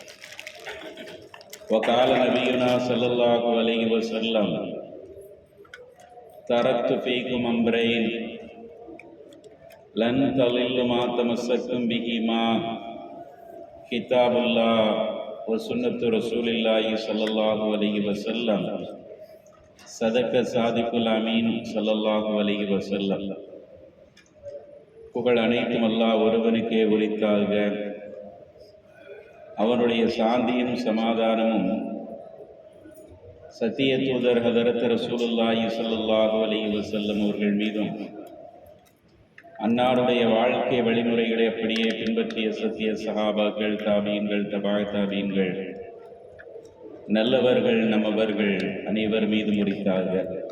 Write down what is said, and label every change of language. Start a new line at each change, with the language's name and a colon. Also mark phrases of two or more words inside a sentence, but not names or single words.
Arabic: وقال نبينا صلى الله عليه وسلم: تركت فيكم أمرين لن تضلوا ما تمسكتم بهما كتاب الله وسنة رسول الله صلى الله عليه وسلم. صدق الصادق الأمين صلى الله عليه وسلم.
Tamil: புகழ் அனைத்தும் அல்லாஹ் ஒருவனுக்கே உரித்தாக. அவனுடைய சாந்தியும் சமாதானமும் சத்திய தூதர் ஹதரத்
Arabic: رسول الله صلى الله عليه وسلم
Tamil: அவர்கள் மீதும், அன்னாருடைய வாழ்க்கை வழிமுறைகளை அப்படியே பின்பற்றிய சத்திய சஹாபாக்கள், தாபீன்கள், தபா தாபீன்கள், நல்லவர்கள், நம்மவர்கள் அனைவர் மீது முடித்தார்கள்.